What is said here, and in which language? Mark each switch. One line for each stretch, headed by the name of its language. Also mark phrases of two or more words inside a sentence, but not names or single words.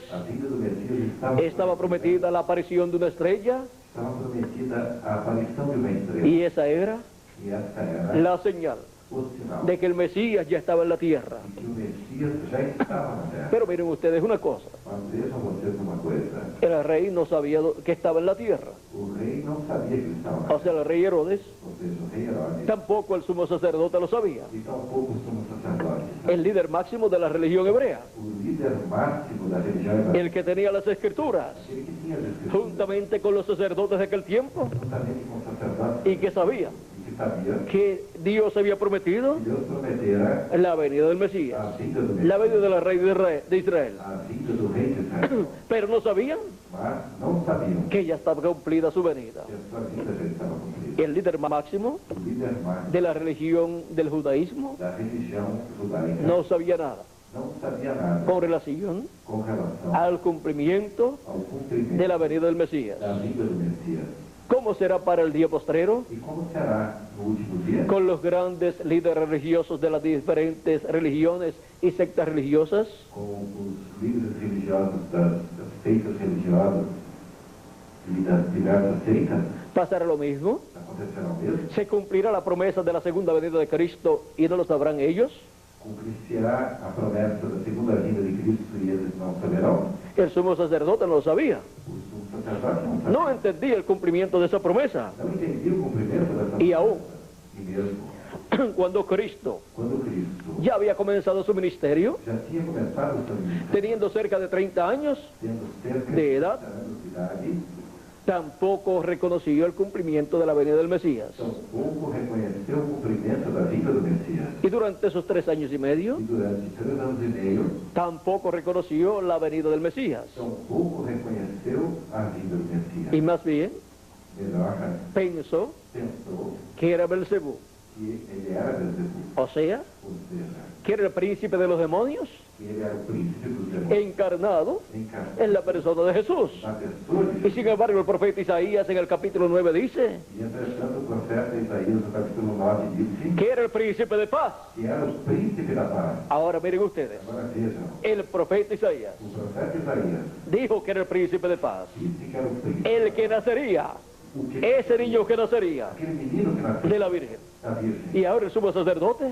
Portuguese: A vinda do Messias
Spanish: estaba prometida la aparición de una estrella,
Portuguese: estava prometida a aparição de uma estrela.
Spanish: y esa era
Portuguese: E essa era
Spanish: la señal
Portuguese: o sinal
Spanish: de que el Mesías ya estaba en la tierra.
Portuguese: de que o Messias já estava na terra.
Spanish: Pero miren ustedes una cosa,
Portuguese: Mas vejam vocês uma coisa,
Spanish: el rey no sabía que estaba en la tierra,
Portuguese: o rei não sabia que ele estava na
Spanish: o sea, el rey Herodes,
Portuguese: ou seja, o rei Herodes,
Spanish: tampoco el sumo sacerdote lo sabía,
Portuguese: e tampouco o sumo sacerdote,
Spanish: el líder máximo de la religión hebrea,
Portuguese: o líder máximo da religião evangélica,
Spanish: el que tenía las Escrituras,
Portuguese: aquele que tinha as Escrituras,
Spanish: juntamente con los sacerdotes de aquel tiempo,
Portuguese: juntamente com o sacerdote,
Spanish: y que sabía
Portuguese: e que sabia
Spanish: que Dios había prometido
Portuguese: que Deus prometera
Spanish: la venida del Mesías,
Portuguese: a vinda do
Spanish: la
Portuguese: Messias,
Spanish: venida del rey de Israel,
Portuguese: a vinda do rei de Israel,
Spanish: pero no sabían
Portuguese: mas não sabiam
Spanish: que ya estaba cumplida su venida.
Portuguese: que a sua vinda já estava cumprida.
Spanish: El líder máximo
Portuguese: O líder máximo
Spanish: de la religión del judaísmo
Portuguese: da religião judaica
Spanish: no sabía nada
Portuguese: não sabia nada
Spanish: con relación
Portuguese: com relação
Spanish: al cumplimiento
Portuguese: ao cumprimento
Spanish: de la venida del Mesías.
Portuguese: da vinda do Messias.
Spanish: ¿Cómo será para el día postrero?
Portuguese: E como será no último dia?
Spanish: Con los grandes líderes religiosos de las diferentes religiones y sectas religiosas,
Portuguese: Com os líderes religiosos das seitas religiosas e das diversas seitas,
Spanish: pasará lo mismo.
Portuguese: acontecerá o mesmo?
Spanish: Se cumplirá la promesa de la segunda venida de Cristo y no lo sabrán ellos.
Portuguese: Cumprir-se-á a promessa da segunda vinda de Cristo e eles não saberão?
Spanish: El sumo sacerdote no lo sabía.
Portuguese: O sumo sacerdote não sabia.
Spanish: No entendía el cumplimiento de esa promesa.
Portuguese: Não entendia o cumprimento dessa
Spanish: E aún.
Portuguese: promessa. E mesmo
Spanish: Cuando Cristo
Portuguese: quando Cristo
Spanish: ya había comenzado su ministerio,
Portuguese: já tinha começado o seu ministério,
Spanish: teniendo cerca de 30 años,
Portuguese: tendo cerca
Spanish: de edad,
Portuguese: 30 anos de idade,
Spanish: tampoco reconoció el cumplimiento de la venida del Mesías.
Portuguese: tampouco reconheceu o cumprimento da vinda do Messias.
Spanish: Y durante esos 3 años y medio,
Portuguese: E durante 3 anos e meio,
Spanish: tampoco reconoció la venida del Mesías.
Portuguese: tampouco reconheceu a vinda do Messias.
Spanish: Y más bien,
Portuguese: Melhor,
Spanish: pensó
Portuguese: pensou
Spanish: que era Belcebú,
Portuguese: que ele era Beelzebub,
Spanish: o sea,
Portuguese: ou seja,
Spanish: que era el príncipe de los demonios,
Portuguese: que ele era o príncipe dos demônios,
Spanish: encarnado
Portuguese: encarnado
Spanish: en la persona de Jesús.
Portuguese: na pessoa de
Spanish: Y
Portuguese: Jesus.
Spanish: sin embargo, el profeta Isaías en el capítulo 9 dice
Portuguese: E entretanto o profeta Isaías, no capítulo 9, disse
Spanish: que era el príncipe de paz.
Portuguese: que era o príncipe da paz.
Spanish: Ahora miren ustedes,
Portuguese: Agora vejam,
Spanish: el profeta Isaías
Portuguese: o profeta Isaías
Spanish: dijo que era el príncipe de paz,
Portuguese: disse que era o príncipe,
Spanish: el que nacería,
Portuguese: o que,
Spanish: ese niño que nacería
Portuguese: aquele menino que nasceu
Spanish: de la Virgen.
Portuguese: da Virgem.
Spanish: Y ahora el sumo sacerdote